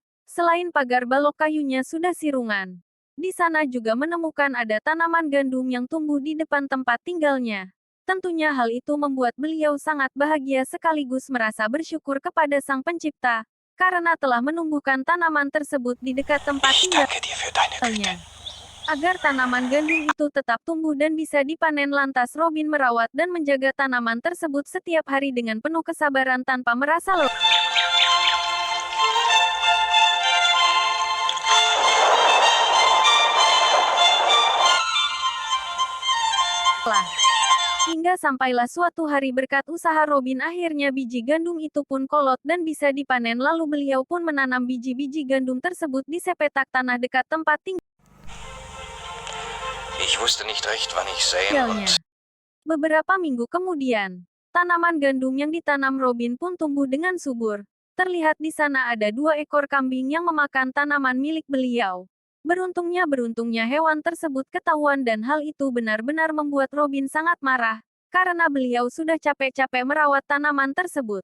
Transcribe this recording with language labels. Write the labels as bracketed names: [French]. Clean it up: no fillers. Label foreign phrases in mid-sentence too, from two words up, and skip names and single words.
[Indonesian] Selain pagar balok kayunya sudah sirungan. Di sana juga menemukan ada tanaman gandum yang tumbuh di depan tempat tinggalnya. Tentunya hal itu membuat beliau sangat bahagia sekaligus merasa bersyukur kepada Sang Pencipta, karena telah menumbuhkan tanaman tersebut di dekat tempat [German] Ich danke dir für deine Güte. [Indonesian] tinggalnya. Agar tanaman gandum itu tetap tumbuh dan bisa dipanen lantas Robin merawat dan menjaga tanaman tersebut setiap hari dengan penuh kesabaran tanpa merasa lelah. Hingga sampailah suatu hari berkat usaha Robin akhirnya biji gandum itu pun kolot dan bisa dipanen lalu beliau pun menanam biji-biji gandum tersebut di sepetak tanah dekat tempat [German] Ich wusste nicht recht, wann ich säen [Indonesian] tinggalnya. [German] und [Indonesian] Beberapa minggu kemudian, tanaman gandum yang ditanam Robin pun tumbuh dengan subur. Terlihat di sana ada 2 ekor kambing yang memakan tanaman milik beliau. Beruntungnya hewan tersebut ketahuan dan hal itu benar-benar membuat Robin sangat marah, karena beliau sudah capek-capek merawat tanaman tersebut.